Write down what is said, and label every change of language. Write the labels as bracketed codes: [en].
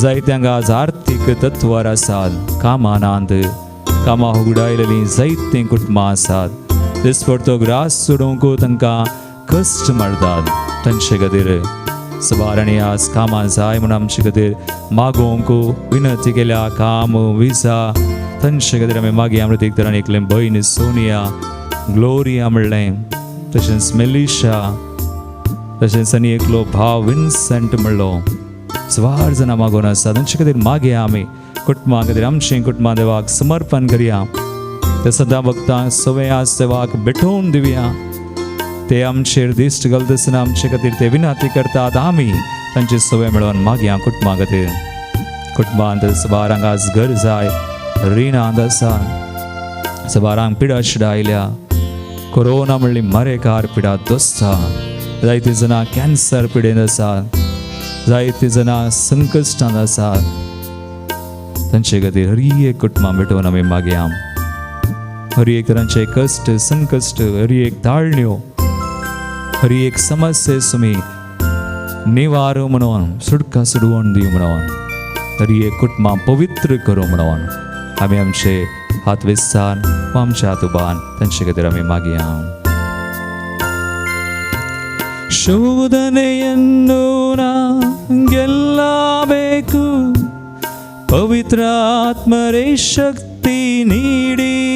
[kok] जायत्यांक आज आर्थीक तत्वार आसात. कामानांत कामां उगडायलेलीं जायतीं कुटुंबां आसात. दिसपडतो ग्रास सोडूंक तांकां कश्ट मारतात. तांचे खातीर सवार आनी आज कामां जाय म्हूण आमचे खातीर मागोवंक विनंती केल्या. काम विजा तांचे खातीर आमी मागया. प्रत्येक तरान एकलें भयण सोनिया ग्लोरिया म्हणलें तशेंच मेलिशा तशेंच आनी एकलो भाव विन्संट म्हणलो. सवार जाणां मागोवन आसा तांचे खातीर मागया. आमी कुटुंबां खातीर आमचें कुटुंबां देवाक समर्पण करया. ते सदां भक्तांक सवय आज देवाक भेटोवन दिवया. ते आमचेर दिश्ट घालतना आमचे खातीर ते विनंती करतात. आमी तांची सवय मेळोवन मागया कुटुंबां खातीर. कुटुंबांत सवारांक आज घर जाय रिणांत आसा. सवारांक पिडा शिडा आयल्या. कोरोना म्हणली मरेकार पिडा दोस्ता. जायतीं जाणां कॅन्सर पिडेंत आसात. जायतीं जाणां संकश्टांत आसात. तांचे खातीर हर एक कुटुंबां भेटोवन आमी मागया. हर एक तरांचे कश्ट संकश्ट हर एक ताळण्यो हर एक समस्ये सुमी निवारो म्हणून सुटका सोडवून दिव म्हणून हर एक कुटुंबां पवित्र करूं म्हणून आमी आमचे हात वेस्तान वा आमच्या हात उबान तांचे खातीर आमी मागया. [kn] ಶೋಧನೆಯನ್ನು ನಾ ಗೆಲ್ಲಬೇಕು ಪವಿತ್ರ ಆತ್ಮರೇ ಶಕ್ತಿ ನೀಡಿ.